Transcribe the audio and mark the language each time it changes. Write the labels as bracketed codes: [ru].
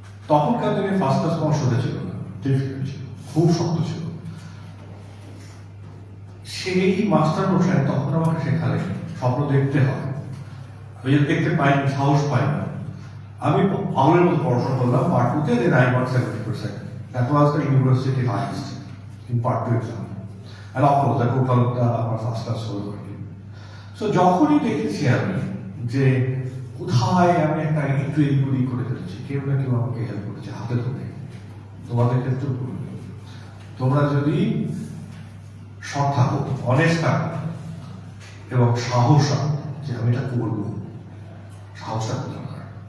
[bn] তখনকার দিনে first class কোনো সোজা ছিল না, ডিফিকাল্ট ছিল, খুব শক্ত ছিল। সেই মাস্টার মশাই তখন আমাকে শেখালেন স্বপ্ন দেখতে হয়, ওই যে দেখতে পাইনি, সাহস পাই না। আমি পাগলের মতো পড়াশোনা করলাম part 2-তে, then [en] I got 70%. That was the university highest in part 2 exam. And of course, that total [bn] আমার ফার্স্ট ক্লাস হলো আর কি। সো যখনই দেখেছি আমি যে কোথায় আমি একটা একটু এগুলি করে ফেলেছি, কেউ না কেউ আমাকে হেল্প করেছে হাতে ধরে। তোমাদের ক্ষেত্রেও বলবো, তোমরা যদি সৎ থাকো, অনেস্ট থাকো এবং সাহস রাখো যে আমি এটা করবো, সাহসটা দরকার।